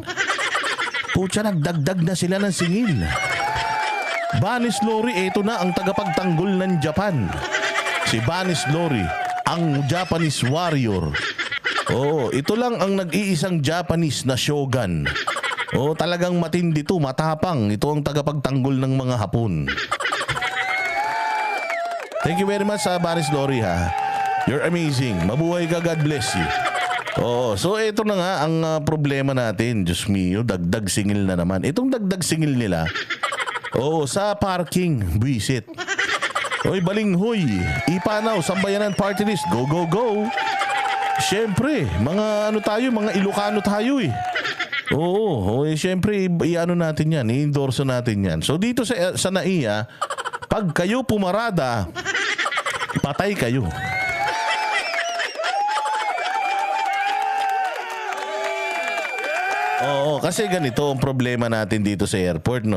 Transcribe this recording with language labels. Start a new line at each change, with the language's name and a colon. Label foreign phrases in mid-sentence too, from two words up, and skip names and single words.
Filipino: Pucha, nagdagdag na sila ng singil. Banis Lori, ito na ang tagapagtanggol ng Japan. Si Banis Lori, ang Japanese warrior. Oo, ito lang ang nag-iisang Japanese na shogun. Oo, talagang matindi to, matapang. Ito ang tagapagtanggol ng mga Hapon.
English: Thank you very much sa Banis Lori ha. You're amazing.
Filipino: Mabuhay ka,
English: God bless you.
Filipino: Oo, so ito na nga ang problema natin. Diyos mio, dagdag singil na naman. Itong dagdag singil nila, oo, sa parking, buisit. Oy, balinghoy, Ipanaw, Sambayanan Party List,
English: go, go, go.
Filipino: Siyempre, mga ano tayo, mga Ilocano tayo eh. Oo, siyempre, i-ano natin yan, i-endorso natin yan. So dito sa NAIA, pag kayo pumarada, patay kayo. Oo, kasi ganito ang problema natin dito sa airport, no?